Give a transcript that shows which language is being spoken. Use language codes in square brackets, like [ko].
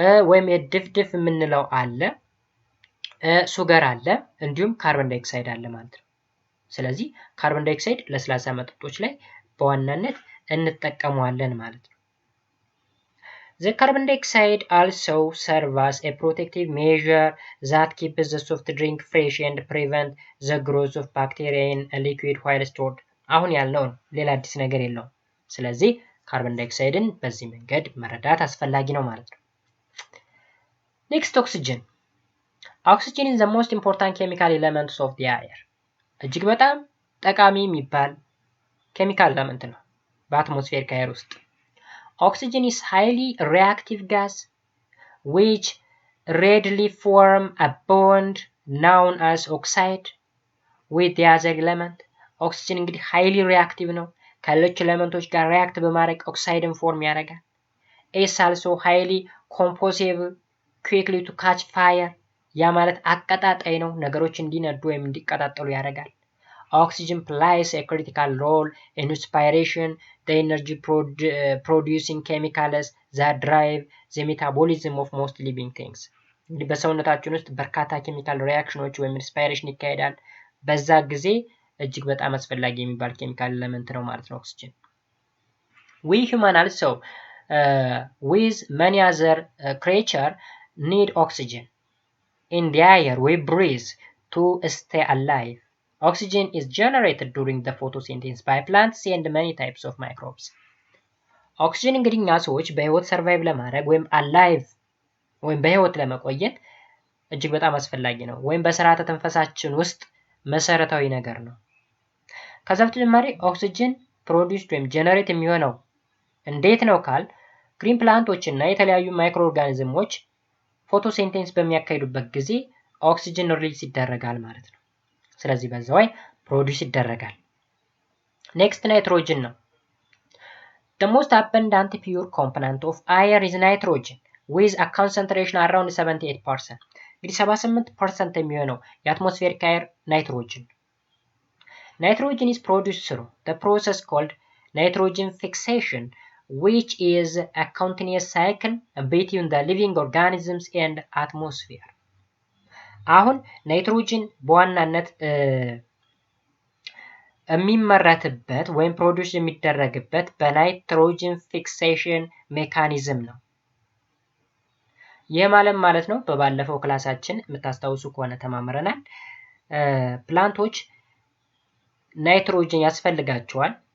[am] ወይም የድፍድፍ የምንለው አለ፣ ሱገር አለ፣ እንዲሁም ካርቦን ዳይኦክሳይድ አለ ማለት ነው። ስለዚህ ካርቦን ዳይኦክሳይድ ለስላሳ መጠጦች ላይ በዋናነት እንጠቀመዋለን ማለት ነው። [en] The carbon dioxide also serves as a protective measure that keeps the soft drink fresh and prevent the growth of bacteria in a liquid while stored. [am] አሁን ያልነው ሌላ አዲስ ነገር የለውም። ስለዚህ ካርቦን ዳይኦክሳይድን በዚህ መንገድ መረዳት አስፈላጊ ነው ማለት ነው። [en] Next, oxygen. Oxygen is the most important chemical element of the air. [am] እጅግ በጣም ጠቃሚ የሚባል ኬሚካል ኤሌመንት ነው በአትሞስፌሪክ አየር ውስጥ። [en] Oxygen is highly reactive gas which readily form a bond known as oxide with the other element. [am] Oxygen እንግዲህ [en] highly reactive [am] ነው። ከሌሎች ኤሌመንቶች ጋር ሪያክት በማድረግ ኦክሳይድን ፎርም ያደርጋል። [en] is also highly combustible quickly to catch fire. [am] ያ ማለት አቀጣጣይ ነው፣ ነገሮች እንዲነዱ ወይም እንዲቀጣጠሉ ያደርጋል። [en] Oxygen plays a critical role in respiration, the energy producing chemicals that drive the metabolism of most living things. [am] እንግዲህ በሰውነታችን ውስጥ በርካታ ኬሚካል ሪአክሽኖች ወይም ሪስፓይሬሽን ይካሄዳል። በዛ ጊዜ እጅግ በጣም አስፈላጊ የሚባል ኬሚካል ኤሌመንት ነው ማለት ነው ኦክሲጅን። [en] We human also with many other creature need oxygen in the air we breathe to stay alive. Oxygen is generated during the photosynthesis by plants and many types of microbes. [am] ኦክሲጅን እንግዲህ እኛ ሰዎች በህይወት ሰርቫይቭ ለማድረግ ወይም አላይቭ ወይም በህይወት ለመቆየት እጅግ በጣም አስፈላጊ ነው፣ ወይም በስርዓተ ተንፈሳችን ውስጥ መሰረታዊ ነገር ነው። ከዛ በተጨማሪ ኦክሲጅን ፕሮዲውስድ ወይም ጀነሬት የሚሆነው እንዴት ነው ካል ግሪን ፕላንቶች እና የተለያዩ ማይክሮ ኦርጋኒዝሞች ፎቶሲንቴሲስ በሚያካሂዱበት ጊዜ ኦክሲጅን ሪሊዝ ይደረጋል ማለት ነው። ስለዚህ በዛው ላይ ፕሮዲውስ ይደረጋል። ኔክስት ናይትሮጅን ነው። [en] The most abundant pure component of air is nitrogen with a concentration around 78%. [am] እንግዲህ 78% የሚሆነው የአትሞስፌሪክ አየር ናይትሮጅን። [en] Nitrogen is produced through the process called nitrogen fixation, which is a continuous cycle between the living organisms and atmosphere. [am] አሁን ናይትሮጅን በዋናነት የሚመረትበት ወይም ፕሮዲውስ የሚደረግበት በናይትሮጅን ፊክሴሽን ሜካኒዝም ነው። ይህ ማለት ነው በባለፈው ክላሳችን የምታስታውሱ ከሆነ ተማምረናል። ፕላንቶች ናይትሮጅን ያስፈልጋቸዋል።